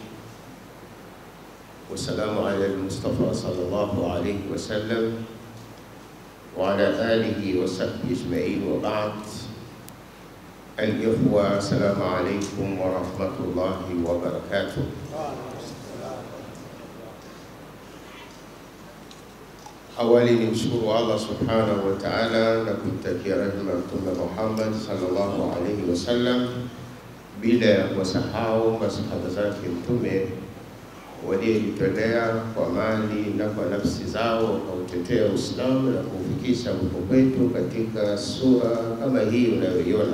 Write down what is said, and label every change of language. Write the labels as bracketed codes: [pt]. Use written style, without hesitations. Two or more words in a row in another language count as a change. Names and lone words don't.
[ar] والسلام على المصطفى صلى الله عليه وسلم وعلى آله وصحبه أجمعين وبعد. الإخوة، السلام عليكم ورحمة الله وبركاته. [sw] Awali ni mshukuru [ar] الله سبحانه وتعالى [sw] na kumtakia rehema Mtume Muhammad [ar] صلى الله عليه وسلم, [sw] bila ya kusahau masahaba zake Mtume waliojitolea kwa mali na kwa nafsi zao kutetea Uislamu na kufikisha huko kwetu katika sura kama hii unayoiona.